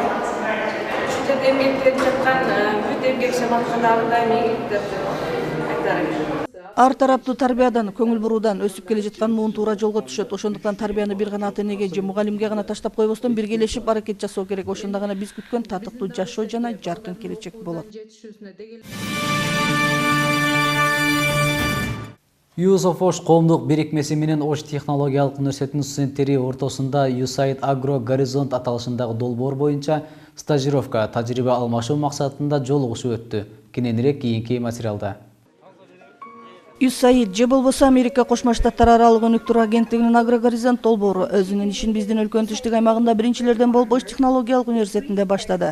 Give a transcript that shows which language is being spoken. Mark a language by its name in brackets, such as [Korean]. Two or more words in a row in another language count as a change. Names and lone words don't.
[Kyrgyz] Ушул жерде эмгектенип жаткан бүт эмгекчи маткандагы дайым ийгиликтерди айтарым. Ар тараптуу тарбиядан, көңүл буруудан өсүп келе жаткан муун туура жолго түшөт. Ошондуктан тарбияны бир гана ата-энеге же мугалимге гана таштап койбостон биргелешип аракет жасоо керек. Ошондо гана биз күткөн татыктуу жашоо жана жаркын келечек болот. Youth of Osh коомдук бирикмеси менен Ош технологиялык университетинин студенттери ортосунда USAID Agro Горизонт аталышындагы долбоор боюнча стажировка, тажрыйба алмашуу максатында жолугушуу өттү. Кененирээк кийинки материалда. USAID же болбосо Америка Кошмо Штаттары аралык өнүктүрүү агенттигинин Агрогоризонт долбоору өзүнүн ишин биздин өлкөнүн түштүк аймагында биринчилерден болуп Ош технологиялык университетинде баштады.